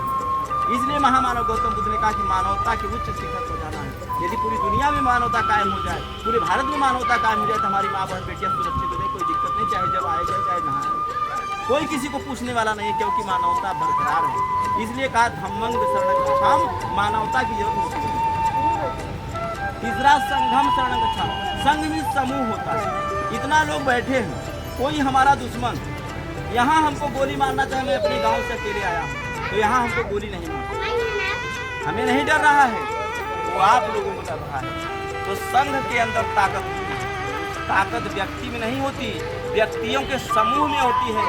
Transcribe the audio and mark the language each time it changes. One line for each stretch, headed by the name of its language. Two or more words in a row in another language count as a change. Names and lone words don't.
Hindi: इसलिए महामानव गौतम बुद्ध ने कहा कि मानवता के उच्च शिखर पर जाना है। यदि पूरी दुनिया में मानवता कायम हो जाए, पूरे भारत में मानवता कायम हो जाए, तो हमारी माँ बहन बेटियां सुरक्षित हो जाए, कोई दिक्कत नहीं, चाहे जब आए जाए चाहे नहा आए, कोई किसी को पूछने वाला नहीं है, क्योंकि मानवता बरकरार है। इसलिए कहा
Pali: धम्मंग शरणं गच्छामि,
Hindi: मानवता की जरूरत होती है।
Pali: तीसरा संघम शरणं गच्छामि,
Hindi: संघ में समूह होता है। इतना लोग बैठे हैं, कोई हमारा दुश्मन यहाँ हमको गोली मारना चाहे, मैं अपने गांव से अकेले आया हूँ तो यहाँ हमको गोली नहीं मारना, हमें नहीं डर रहा है, वो आप लोगों को डर रहा है। तो संघ के अंदर ताकत होती है। ताकत व्यक्ति में नहीं होती, व्यक्तियों के समूह में होती है।